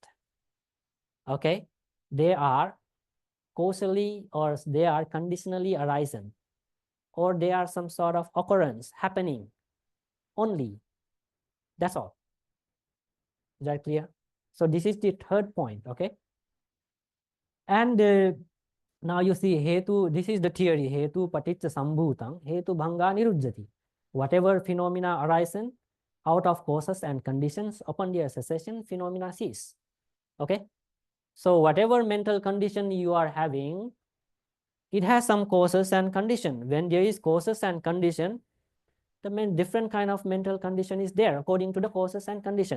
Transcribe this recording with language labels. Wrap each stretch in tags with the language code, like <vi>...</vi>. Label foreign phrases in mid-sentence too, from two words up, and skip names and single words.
<en>Okay, they are causally or they are conditionally arisen, or they are some sort of occurrence happening only. That's all. Is that clear? So this is the third point. Okay, and now you see hetu, this is the theory,</en> <pi>hetu paticca sambhutang, hetu bhanga nirujjati.</pi> <en>Whatever phenomena arisen out of causes and conditions, upon their cessation, phenomena cease. Okay, so whatever mental condition you are having, it has some causes and condition. When there is causes and condition, the different kind of mental condition is there according to the causes and condition.</en>